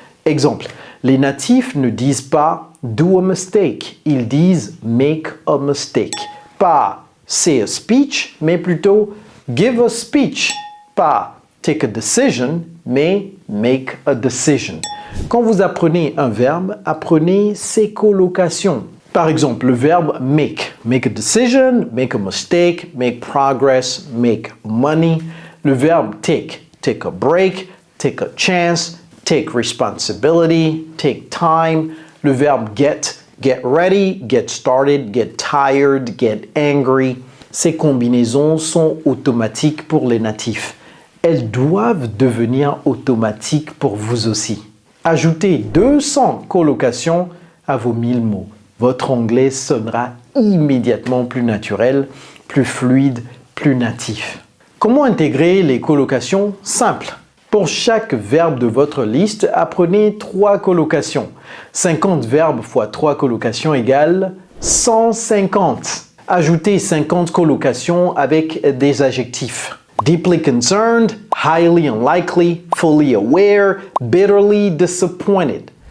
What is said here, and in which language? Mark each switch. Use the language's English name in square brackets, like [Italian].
[French] Exemple, les natifs ne disent pas « [English] do a mistake [French] », ils disent « [English] make a mistake ». [French] Pas « [English] say a speech [French] », mais plutôt « [English] give a speech ». [French] Pas « [English] take a decision [French] », mais « [English] make a decision ». [French] Quand vous apprenez un verbe, apprenez ses colocations. Par exemple, le verbe make. [English] Make a decision, make a mistake, make progress, make money. [French] Le verbe take. [English] Take a break, take a chance, take responsibility, take time. [French] Le verbe get. [English] Get ready, get started, get tired, get angry. [French] Ces combinaisons sont automatiques pour les natifs. Elles doivent devenir automatiques pour vous aussi. Ajoutez 200 colocations à vos 1000 mots. Votre anglais sonnera immédiatement plus naturel, plus fluide, plus natif. Comment intégrer les colocations? Simple. Pour chaque verbe de votre liste, apprenez 3 colocations. 50 verbes fois 3 colocations égale 150. Ajoutez 50 colocations avec des adjectifs. [English] Deeply concerned, highly unlikely, fully aware, bitterly disappointed.